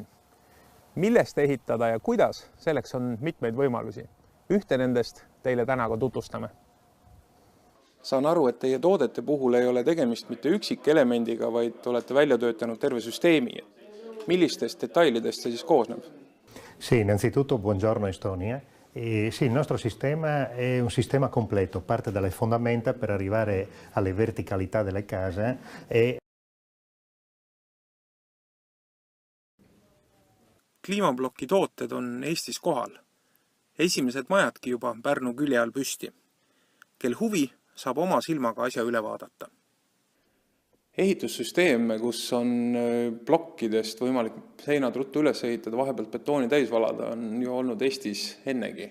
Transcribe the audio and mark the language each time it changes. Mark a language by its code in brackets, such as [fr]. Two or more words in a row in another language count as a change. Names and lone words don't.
[et] Millest ehitada ja kuidas, selleks on mitmeid võimalusi. Ühte nendest teile täna ka tutvustame. Saan aru, et teie toodete puhul ei ole tegemist mitte üksikelemendiga, vaid olete välja töötanud terve süsteemi. Millistest detailidest see siis koosneb? [it] Sì, innanzitutto buongiorno Estonia. Sì, il nostro sistema è un sistema completo, parte dalle fondamenta per arrivare alle verticalità delle case [et] Kliimablokki tooted on Eestis kohal. Esimesed majadki juba Pärnu külje all püsti. Kel huvi saab oma silmaga asja üle vaadata. Ehitussüsteem, kus on plokkidest võimalik seinad ruttu üles ehitada, vahepealt betooni täis valada, on ju olnud Eestis ennegi.